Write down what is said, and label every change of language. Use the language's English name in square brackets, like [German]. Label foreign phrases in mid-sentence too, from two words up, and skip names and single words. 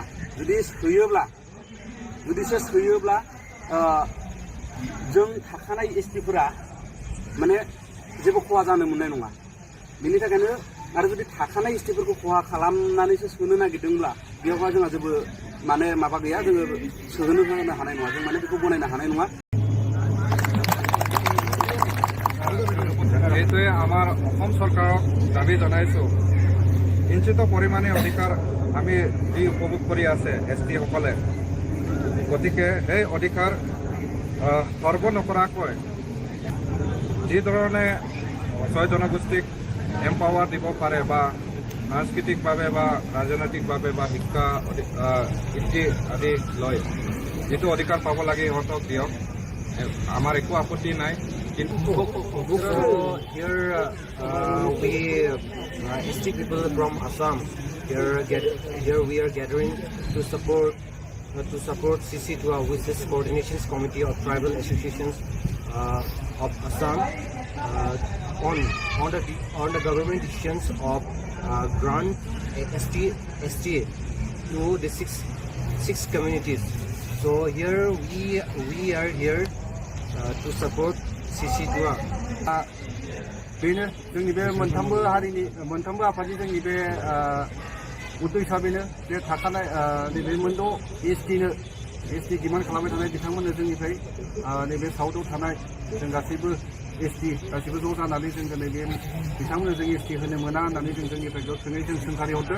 [Bodo] जुदिसो सोयोब्ला जों थाखानाय एसटिफोरा माने जेबो खहा जानो मोननाय नङा। बेनि थाखायनो आरो जुदि थाखानाय एसटिफोरखौ खहा खालामनानैसो सोनो नागिरदोंब्ला बेयावहाय जोंहा जेबो माने माबा गैया, जोङो सोहोनो हानाय नङा, जों माने बेखौ गनायनो हानाय नङा। [Assamese] এইটোৱে আমাৰ অসম চৰকাৰক দাবী জনাইছোঁ, কিঞ্চিত পৰিমাণে অধিকাৰ আমি যি উপভোগ কৰি আছে এছটিসকলে, গতিকে এই অধিকাৰ সৰ্ব নকৰাকৈ যিধৰণে 6 জনগোষ্ঠীক এম্পাৱাৰ দিব পাৰে বা সাংস্কৃতিকভাৱে বা ৰাজনৈতিকভাৱে বা শিক্ষা বৃত্তি আদি লৈ যিটো অধিকাৰ পাব লাগে সিহঁতক দিয়ক, আমাৰ একো আপত্তি নাই। কিন্তু [English] here we ST people from Assam here we are gathering to support CC2A, which is Coordination Committee of Tribal Associations of Assam. on the government decisions of grant STA to the six communities. So here we are here to support CC2A. [Bodo] बेनो जोंनि बे मोनथामबो हारिनि मोनथामबो आफादनि जोंनि बे उद्देश्यआ बेनो बे थाखानाय नैबे मोनद' [English] ST demand [Bodo] खालामबाय थानाय बिथांमोननो जोंनिफ्राय नैबे साउथआव थानाय जों गासैबो एसटि गासैबो ज' जानानै जों नैबे बिथांमोननो जों एसटि होनो मोना होननानै जों जोंनिफ्राय गोख्रोङै जों सोंखारि हरदों।